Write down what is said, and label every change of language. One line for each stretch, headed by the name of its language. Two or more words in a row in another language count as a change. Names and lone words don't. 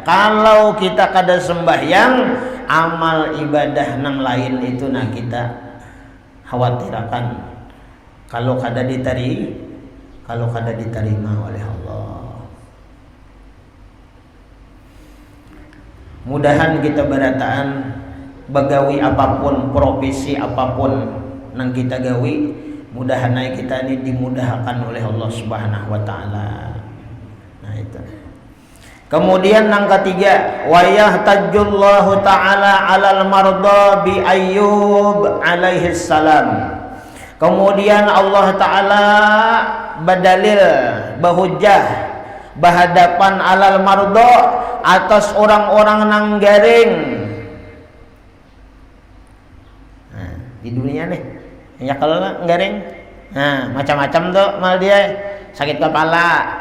Banjar: Kalau kita kada sembahyang, amal ibadah nang lain itu nah kita khawatirkan kalau kada diterima oleh Allah. Mudahan kita berataan begawi apapun, profesi apapun nang kita gawi, Mudahan kita ini dimudahkan oleh Allah
Arabic: Subhanahu wa taala.
Indonesian: Nah itu. Kemudian yang ketiga,
Arabic: wa yahtajullahu taala 'alal marda bi Ayyub alaihi salam.
Indonesian: Kemudian Allah taala berdalil bahujjah berhadapan
Arabic: alal marda
Indonesian: atas orang-orang nang garing.
Banjar: Nah, di dunia nih ya kalau garing, nah macam-macam tuh mal dia sakit kepala,